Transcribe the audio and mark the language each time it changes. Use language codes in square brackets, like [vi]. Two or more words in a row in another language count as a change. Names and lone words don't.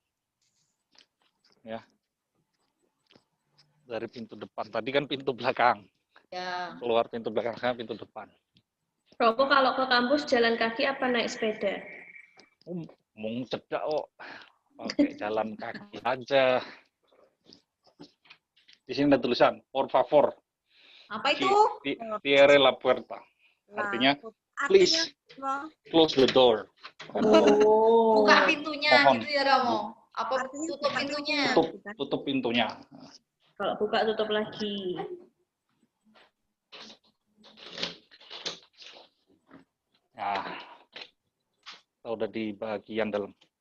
[id] Ya. Dari pintu depan. Tadi kan pintu belakang. Ya. Keluar pintu belakang, sekarang pintu depan. Romo kalau ke kampus jalan kaki apa naik sepeda? [jv] Mung cedak kok. [id] Pakai jalan kaki aja. Di sini ada tulisan, [es] por favor. [id] Apa itu? [es] Cierre la puerta. [id] Artinya, [en] please close the door. [id] Oh. Buka pintunya Mohon. gitu ya, Romo? Apa tutup pintunya? Tutup pintunya. Kalau buka tutup lagi. Nah, kita udah di bagian dalam.